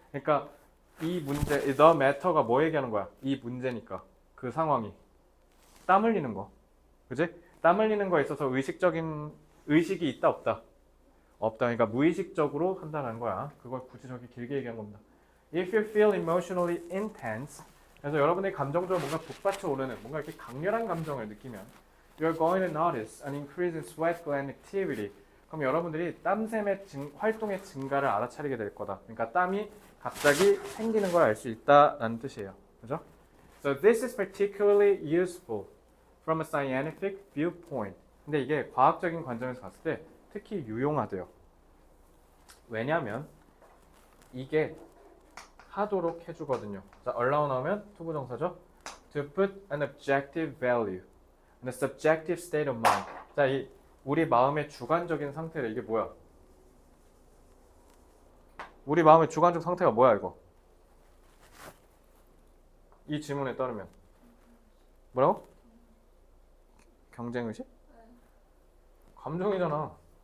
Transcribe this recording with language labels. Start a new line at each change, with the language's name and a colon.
Korean: 그러니까 이 문제, the matter가 뭐 얘기하는 거야? 이 문제니까. 그 상황이 땀 흘리는 거, 그지? 땀 흘리는 거에 있어서 의식이 있다 없다? 없다. 그러니까 무의식적으로 한다는 거야. 그걸 굳이 저기 길게 얘기한 겁니다.
English: If you feel emotionally intense,
Korean: 그래서 여러분의 감정적으로 뭔가 북받쳐 오르는, 뭔가 이렇게 강렬한 감정을 느끼면
English: you're going to notice an increase in sweat gland activity.
Korean: 그럼 여러분들이 땀샘의 활동의 증가를 알아차리게 될 거다. 그러니까 땀이 갑자기 생기는 걸 알 수 있다라는 뜻이에요. 그죠?
English: So this is particularly useful from a scientific viewpoint.
Korean: 근데 이게 과학적인 관점에서 봤을 때 특히 유용하대요. 왜냐하면 이게 하도록 해주거든요. 자, allow 나오면 투부정사죠.
English: To put an objective value in a subjective state of mind.
Korean: 자, 우리 마음의 주관적인 상태를, 이게 뭐야? 우리 마음의 주관적 상태가 뭐야 이거? 이 질문에 따르면 뭐라고? 경쟁의식? 감정이잖아.